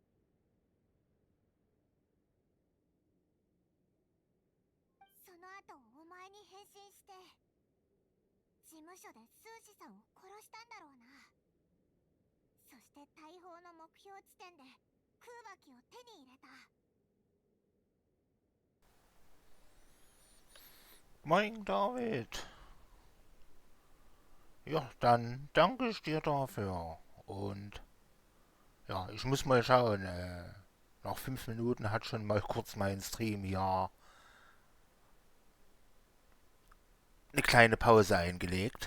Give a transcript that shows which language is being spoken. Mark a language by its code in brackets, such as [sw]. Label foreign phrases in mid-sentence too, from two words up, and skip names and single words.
[ja] その後お前に変身して事務所でスーシさんを殺したんだろうな。そして大砲の目標地点で空爆を手に入れた。 [de] Moin David. Ja, dann danke ich dir dafür. Und ja, ich muss mal schauen. Nach 5 Minuten hat schon mal kurz mein Stream hier eine kleine Pause eingelegt.